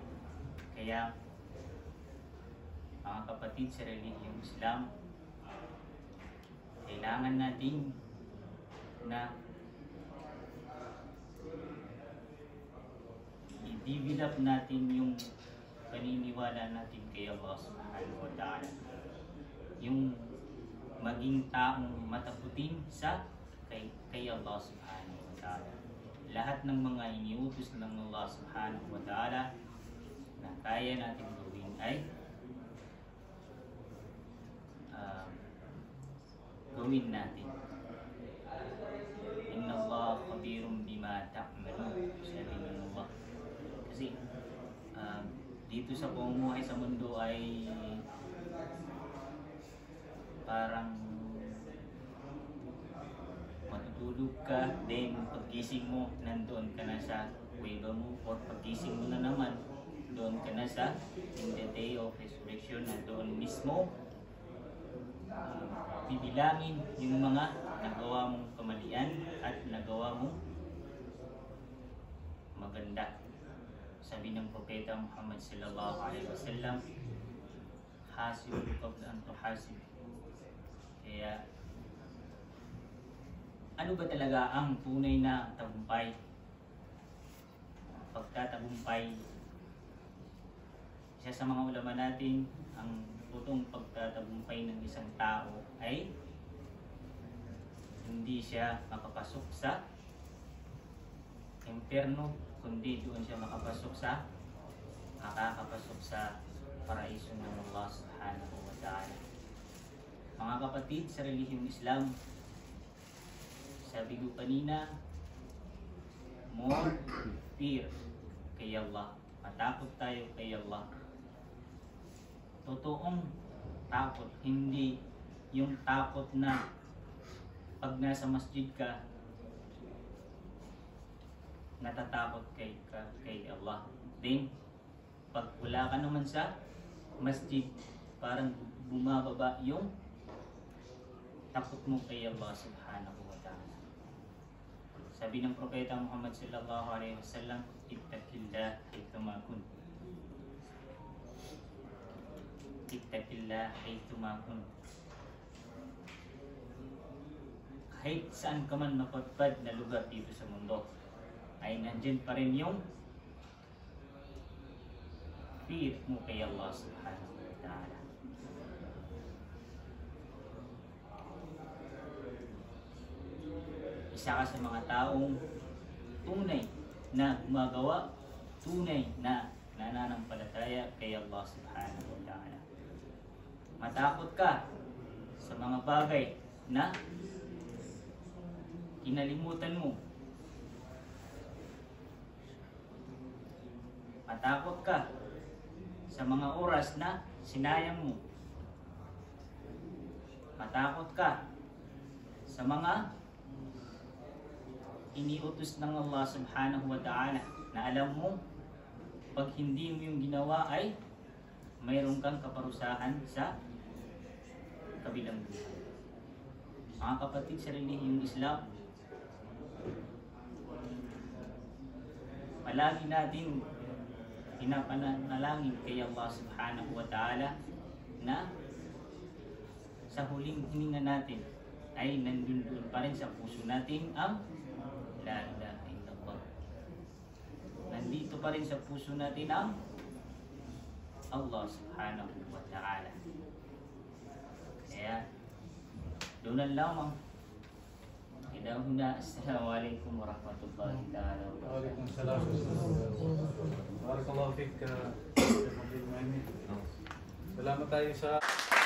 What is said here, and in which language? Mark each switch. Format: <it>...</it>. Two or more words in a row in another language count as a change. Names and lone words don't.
<tl>Kaya mga kapatid sa relihiyong Islam, kailangan natin na i-develop natin yung paniniwala natin kay Allah</tl> <ar>سبحانه وتعالى,</ar> <tl>yung maging taong mataputin sa kay Allah</tl> <ar>سبحانه وتعالى.</ar> <tl>Lahat ng mga iniutos ng Allah</tl> <ar>سبحانه وتعالى</ar> <tl>na kaya natin gawin ay gawin natin.</tl> <ar>إن الله خبير بما تعملون,</ar> <tl>sabi ng Allah. Kasi dito sa pamumuhay sa mundo ay parang matutulog ka, then paggising mo, nandoon ka na sa kuweba mo, or paggising mo na naman, doon ka na sa</tl> <en>in the day of resurrection,</en> <tl>na doon mismo bibilangin yung mga nagawa mong kamalian at nagawa mong maganda. Sabi ng Propeta</tl> <ar>Muhammad صلى الله عليه وسلم حاسب قبل أن تحاسب.</ar> <tl>Kaya ano ba talaga ang tunay na tagumpay? Pagtatagumpay, isa sa mga ulama natin, ang totoong pagtatagumpay ng isang tao ay hindi siya makapasok sa impyerno, kundi doon siya makakapasok sa paraiso ng Allah</tl> <ar>سبحانه وتعالى.</ar> <tl>Mga kapatid sa relihiyong Islam, sabi ko kanina,</tl> <en>more fear</en> <tl>kay Allah. Matakot tayo kay Allah. Totoong takot, hindi yung takot na pag nasa masjid ka, natatakot kay Allah. Then, pag wala ka naman sa masjid, parang bumababa yung takot mo kay Allah</tl> <ar>سبحانه وتعالى.</ar> <tl>Sabi ng Propeta</tl> <ar>Muhammad صلى الله عليه وسلم اتق الله حيثما كنت. اتق الله حيثما كنت.</ar> <tl>Kahit saan ka man mapadpad na lugar dito sa mundo, ay nandyan pa rin yung fear mo kay Allah</tl> <ar>سبحانه وتعالى.</ar> <tl>Isa ka sa mga taong tunay na gumagawa, tunay na nananampalataya kay Allah</tl> <ar>سبحانه وتعالى.</ar> <tl>Matakot ka sa mga bagay na kinalimutan mo. Matakot ka sa mga oras na sinayang mo. Matakot ka sa mga iniutos ng Allah</tl> <ar>سبحانه وتعالى</ar> <tl>na alam mo, pag hindi mo yung ginawa ay mayroon kang kaparusahan sa kabilang buhay. Mga kapatid sa relihiyong Islam, palagi natin pinapanalangin kay Allah</tl> <ar>سبحانه وتعالى</ar> <tl>na sa huling hininga natin ay nandun pa rin sa puso natin ang</tl> <ar>لا إله إلا الله.</ar> <tl>Nandito pa rin sa puso natin ang Allah</tl> <ar>سبحانه وتعالى.</ar> <tl>Kaya doon lamang. Kinahuna.</tl> <ar>السلام عليكم ورحمة الله تعالى وبركاته. وعليكم السلام بارك الله فيك.</ar> <tl>Salamat tayo sa</tl>